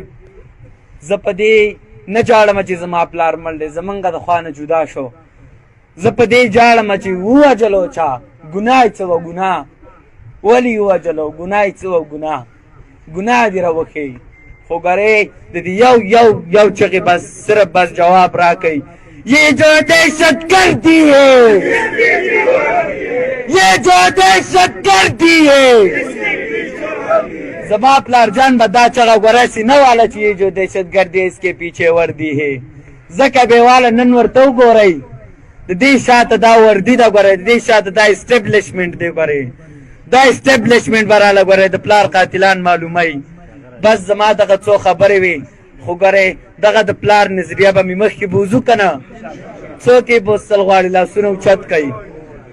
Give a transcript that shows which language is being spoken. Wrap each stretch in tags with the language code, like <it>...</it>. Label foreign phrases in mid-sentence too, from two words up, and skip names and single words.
<ps>زه په دې نه جاړم چې زما پلار مړ دی، زمونږ د خوا نه جدا شو. زه په دې جاړم چې ووجلو چا، ګناه یې څه وه؟ ګناه ولې ووجلو؟ ګناه یې څه وه؟ ګناه دې راوښیي. خو ګورې د دې یو چغې بس صرف بس جواب راکوي،</ps> <ur>یہ جو دہشت گردی ہے، یہ جو دہشت گردی ہے.</ur> <ps>زما پلار جان به دا چغه ګوراسي نه واله چې</ps> <ur>یہ جو دہشت گردی ہے اس کے پیچھے وردی ہے.</ur> <ps>ځکه بې واله نن ورته وګورئ د دې شاته دا وردي ده، ګورئ د دې شاته دا اسټبلیشمنټ دی. ګورئ دا اسټبلیشمنټ به راله ګورئ د پلار قاتلان معلوموي. بس زما دغه څو خبرې وي، خو ګورئ دغه د پلار نظریه به مې مخکې بوځو که نه، څوک یې بوستل غواړي لاسونه اوچت کوي.</ps>